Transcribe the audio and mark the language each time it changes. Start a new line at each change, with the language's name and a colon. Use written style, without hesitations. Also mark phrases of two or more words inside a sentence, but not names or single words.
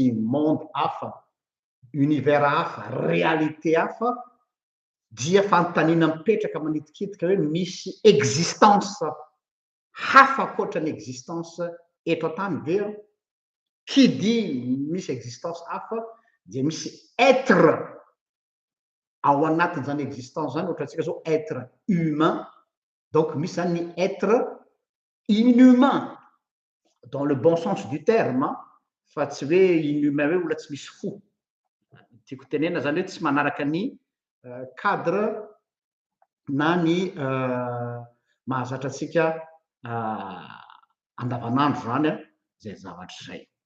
Malagasy: monde hafa univers hafa réalité hafa dia fanontaniana mipetraka manitikitika hoe misy existence hafa akoatran'ny existence eto an-tany dia kidy misy existence hafa dia misy être ao anatin' zany existence zany ohatra antsika zao
French: être humain
Malagasy: donc misy zany ny
French: être inhumain dans le bon sens du terme
Malagasy: fa tsy hoe inhumain hoe olona tsy misy fo tiako tenena zany hoe tsy manaraka ny cadre na ny mahazatra atsika andavanandro zany a zay zavatra zay